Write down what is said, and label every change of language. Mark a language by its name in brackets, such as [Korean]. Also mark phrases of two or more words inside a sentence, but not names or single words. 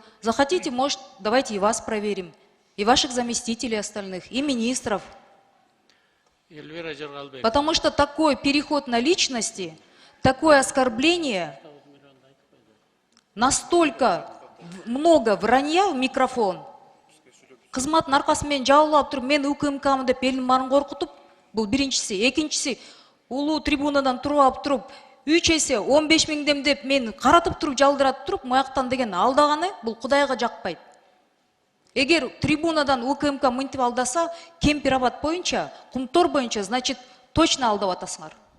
[Russian] Захотите, может, давайте и вас проверим, и ваших заместителей остальных, и министров. Потому что такой переход на личности, такое оскорбление, настолько много вранья в микрофон. [Kyrgyz] Кызматтын аркасымен жабылып туруп, мен УКМКмын деп элдин баарын коркутуп, бул биринчиси. Экинчиси, улуу трибунадан туруп алып туруп, 3 эсе 15 миңдем деп мен каратып туруп, жалдыратып туруп, маяктан деген алдаганы, бул Кудайга жакпайт. Эгер трибунадан УКМК мынтип алдаса, Кемпир-Абад боюнча, Кумтор боюнча, [Russian] значит, точно [Kyrgyz] алдап атасыңар.